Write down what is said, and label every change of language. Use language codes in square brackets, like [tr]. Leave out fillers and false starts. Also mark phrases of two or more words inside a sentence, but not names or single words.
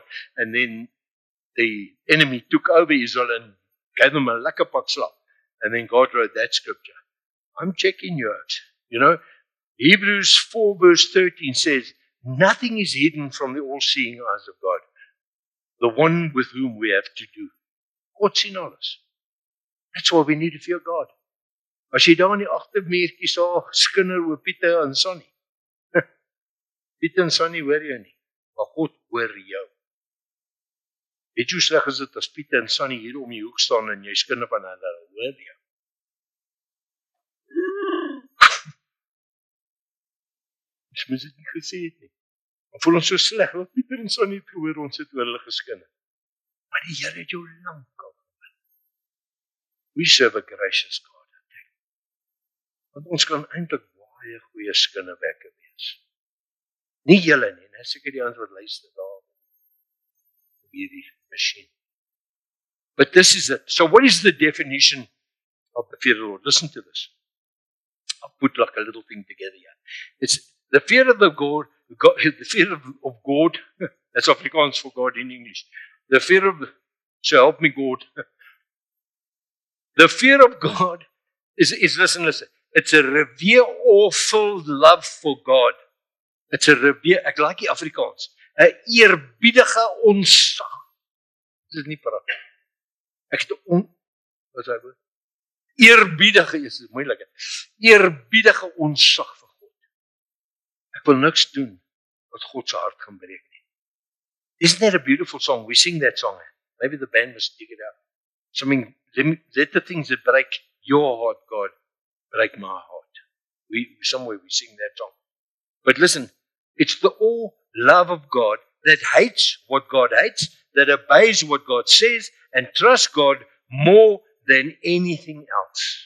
[en] And then the enemy took over Israel and gave them a [af] lekker pak [en] slap. And then God wrote that scripture. I'm checking you out. Hebrews 4 verse 13 says, nothing is hidden from the all-seeing eyes of God, the one with whom we have to do. [af] God sien alles. [en] That's why we need to fear God. [af] As jy daar in die agtermuurtjie sal skinder oor Pieter en Sonny. Pieter en Sonny hoor jou nie, maar God hoor jou. Weet jy hoe sleg is dit as Pieter en Sonny hier om die hoek staan en jy skinder van hulle hoor jou? Ons moet dit nie gesê het nie. Dan voel ons so sleg, want Pieter en Sonny het gehoor, ons het oor hulle geskinder. Maar die Here het jou lankal gehoor. [en] We serve a gracious God. [af] Want ons kan eintlik baie goeie skinderwekke wees. Nie julle nie, net seker die ouens wat luister daar op hierdie masjien. [en] But this is it. So what is the definition of the fear of the Lord? Listen to this. I'll put like a little thing together here. It's the fear of the the fear of God. That's Afrikaans for God in English. The fear of, so help me God. The fear of God is listen. It's a revere-filled love for God. It's a revere, [af] ek like die Afrikaans, 'n eerbiedige ontzag. Dit is nie pragtig. Ek het wat sê ek? Eerbiedige is moeilik. Eerbiedige ontzag vir God. Ek wil niks doen wat God se hart gaan breek nie. [en] Isn't that a beautiful song? We sing that song. Maybe the band must dig it out. Something, let the things that break your heart, God, break my heart. Somewhere we sing that song. But listen, it's the all love of God that hates what God hates, that obeys what God says, and trusts God more than anything else.